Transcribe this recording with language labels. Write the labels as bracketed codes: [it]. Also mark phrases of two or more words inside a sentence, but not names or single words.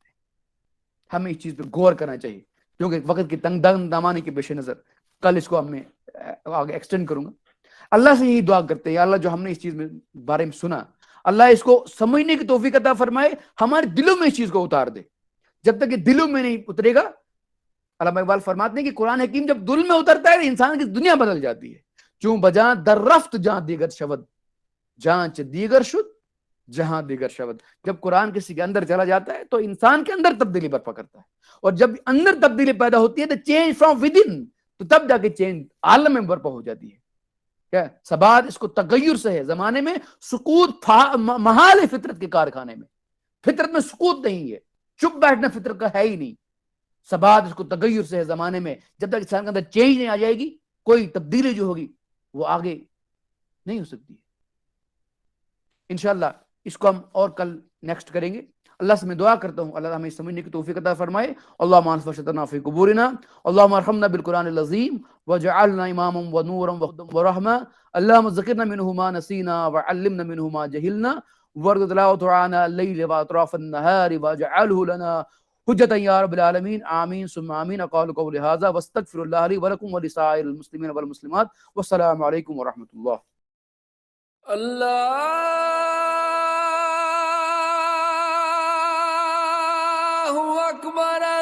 [ur] ہمیں اس چیز پہ غور کرنا چاہیے کیونکہ وقت کی تنگ دامانی کے پیش نظر کل اس کو ہم میں آگے ایکسٹینڈ کروں گا. اللہ سے یہی دعا کرتے ہیں، اللہ جو ہم نے اس چیز میں بارے میں سنا، اللہ اس کو سمجھنے کی توفیق عطا فرمائے، ہمارے دلوں میں اس چیز کو اتار دے. جب تک یہ دلوں میں نہیں اترے گا، علامہ اقبال فرماتے ہیں کہ قرآن حکیم جب دل میں اترتا ہے انسان کی دنیا بدل جاتی ہے. [fa] چوں بجاں در رفت جہاں دیگر شود، جانچ دیگر شد جہاں دیگر شود. [ur] جب قرآن کسی کے اندر چلا جاتا ہے تو انسان کے اندر تبدیلی برپا کرتا ہے، اور جب اندر تبدیلی پیدا ہوتی ہے تو [en] change from within, [ur] تو تب جا کے چینج عالم میں برپا ہو جاتی ہے. کیا ثبات اس کو تغیر سے ہے. زمانے میں سکوت محال ہے فطرت کے کارخانے میں، فطرت میں سکوت نہیں ہے، چپ بیٹھنا فطرت کا ہے ہی نہیں. ثبات اس کو تغیر سے ہے زمانے میں. جب تک انسان کے اندر چینج نہیں آ جائے گی کوئی تبدیلی جو ہوگی وہ آگے نہیں ہو سکتی. [ar] انشاءاللہ [ur] اس کو ہم اور کل نیکسٹ کریں گے. اللہ سے میں دعا کرتا ہوں اللہ ہمیں سمجھنے کی توفیق عطا فرمائے. [ar] اللهم انصر شتنا في قبورنا، اللهم ارحمنا بالقرآن العظيم واجعلنا اماما ونورا وهدى ورحمة. اللهم ذكرنا منه ما نسينا وعلمنا منه ما جهلنا، وارض تلاوته عنا الليل واطراف النهار واجعله لنا حجة يا رب العالمين. آمين ثم آمين. اقول قولي هذا واستغفر الله لي ولكم ولسائر المسلمين والمسلمات، والسلام عليكم ورحمة الله. اللہ اکبر،